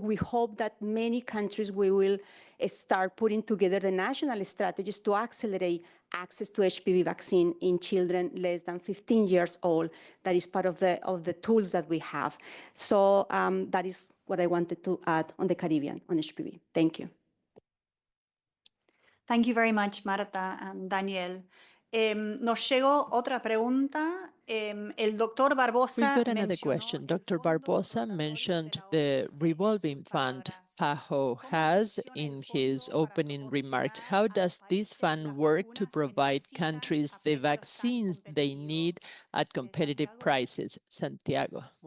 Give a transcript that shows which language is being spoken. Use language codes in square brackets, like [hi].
[en] We hope that many countries will start putting together the national strategies to accelerate access to HPV vaccine in children less than 15 years old. That is part of the tools that we have. So that is what I wanted to add on the Caribbean on HPV. Thank you. Thank you very much, Marta and Daniel. [es] Nos llegó otra pregunta. El doctor Barbosa [en] We got another question. Dr. Barbosa mentioned the revolving fund PAHO has in his opening remarks. How does this fund work to provide countries the vaccines they need at competitive prices? Santiago.